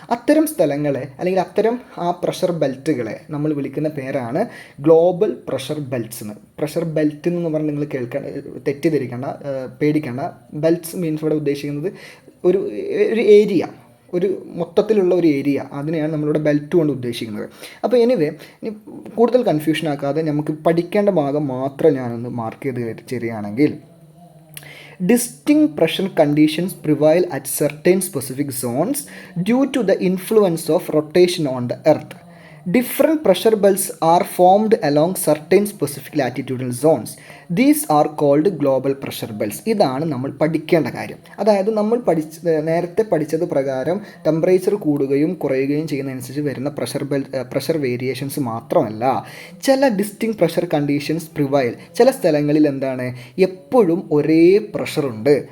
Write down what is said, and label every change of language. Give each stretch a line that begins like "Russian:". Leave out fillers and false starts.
Malayalam: അത്തരം സ്ഥലങ്ങളെ അല്ലെങ്കിൽ അത്തരം ആ പ്രഷർ ബെൽറ്റുകളെ നമ്മൾ വിളിക്കുന്ന പേരാണ് ഗ്ലോബൽ പ്രഷർ ബെൽറ്റ്സ് എന്ന്. പ്രഷർ ബെൽറ്റ് എന്ന് പറഞ്ഞാൽ നിങ്ങൾ തെറ്റിദ്ധരിക്കേണ്ട, പേടിക്കേണ്ട. ബെൽറ്റ്സ് മീൻസ് ഇവിടെ ഉദ്ദേശിക്കുന്നത് ഒരു ഏരിയ, ഒരു മൊത്തത്തിലുള്ള ഒരു ഏരിയ, അതിനെയാണ് നമ്മളിവിടെ ബെൽറ്റ് കൊണ്ട് ഉദ്ദേശിക്കുന്നത്. അപ്പോൾ എനിവേ, ഇനി കൂടുതൽ കൺഫ്യൂഷൻ ആക്കാതെ നമുക്ക് പഠിക്കേണ്ട ഭാഗം മാത്രം ഞാനൊന്ന് മാർക്ക് ചെയ്ത് തരികയാണെങ്കിൽ,
English: distinct pressure conditions prevail at certain specific zones due to the influence of rotation on the earth. Different pressure belts are formed along certain specific latitudinal zones. These are called global pressure belts.
Malayalam: ഇതാണ് നമ്മൾ പഠിക്കേണ്ട കാര്യം. അതായത് നമ്മൾ നേരത്തെ പഠിച്ചത് പ്രകാരം temperature കൂടുകയും കുറയുകയും ചെയ്യുന്നതനുസരിച്ച് വരുന്ന പ്രഷർ വേരിയേഷൻസ് മാത്രമല്ല, ചില ഡിസ്റ്റിങ് പ്രഷർ കണ്ടീഷൻസ് പ്രിവൈൽ. ചില സ്ഥലങ്ങളിൽ എപ്പോഴും ഒരേ പ്രഷറുണ്ട്.